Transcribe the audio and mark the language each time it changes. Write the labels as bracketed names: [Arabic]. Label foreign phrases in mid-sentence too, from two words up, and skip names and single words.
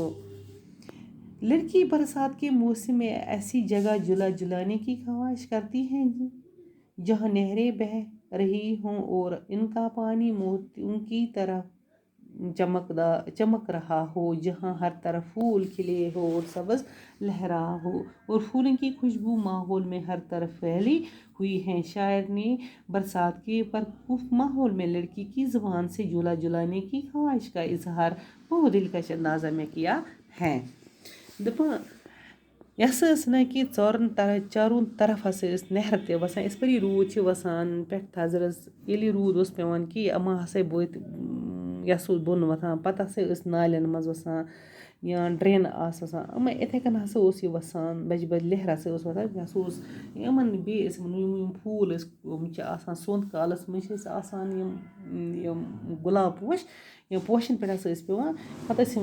[Urdu] لڑکی برسات کے موسم میں ایسی جگہ جلانے کی خواہش کرتی ہے جہاں نہریں بہہ رہی ہوں اور ان کا پانی موتیوں کی طرح چمک رہا ہو، جہاں ہر طرف پھول کھلے ہو اور سبز لہرا ہو اور پھولوں کی خوشبو ماحول میں ہر طرف پھیلی ہوئی ہے۔ شاعر نے برسات کے پرکشش ماحول میں لڑکی کی زبان سے جھولا جلانے کی خواہش کا اظہار بہت دلکش انداز میں کیا ہے۔ [Kashmiri] دپان یہ ہسا ٲس نا کہ چاروں طرف ہسا ٲسۍ نہرٕ تہِ وسان، یِتھ پٲٹھۍ یہِ روٗد چھِ وسان پٮ۪ٹھٕ تھزرس، ییٚلہِ یہِ روٗد اوس پیٚوان کہ یِم ہسا یس اوس بۄن وۄتھان، پتہٕ ہسا ٲسۍ نالٮ۪ن منٛز وسان یا ڈرینہٕ آسہٕ وسان، یِتھے کٔنۍ ہسا اوس یہِ وسان، بجہِ بجہِ لہر ہسا ٲس وسان، یہِ ہسا اوس یِمن بیٚیہِ ٲسۍ یِم پھوٗل ٲسۍ یِم چھِ آسان سونٛتھ کالس منٛز چھِ اَسہِ آسان یِم گۄلاب پوش، یا پوشن پٮ۪ٹھ ہسا ٲسۍ پیٚوان، پتہٕ ٲسۍ